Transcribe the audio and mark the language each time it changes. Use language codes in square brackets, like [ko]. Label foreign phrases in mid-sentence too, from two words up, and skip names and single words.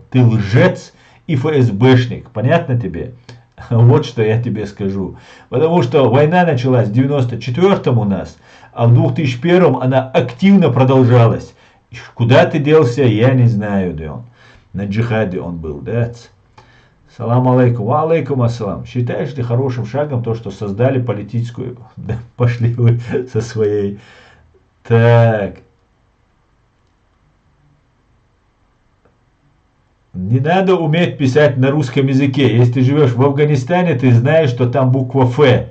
[ru] Ты лжец и ФСБшник. Понятно тебе? Вот что я тебе скажу. Потому что война началась в 94-м у нас, а в 2001-м она активно продолжалась. Куда ты делся, я не знаю, да он. На джихаде он был, да? [ar] سلام عليكم. وعليكم السلام. [ru] Считаешь ли хорошим шагом то, что создали политическую... Да, пошли вы со своей... Так. Не надо уметь писать на русском языке. Если ты живешь в Афганистане, ты знаешь, что там буква Ф.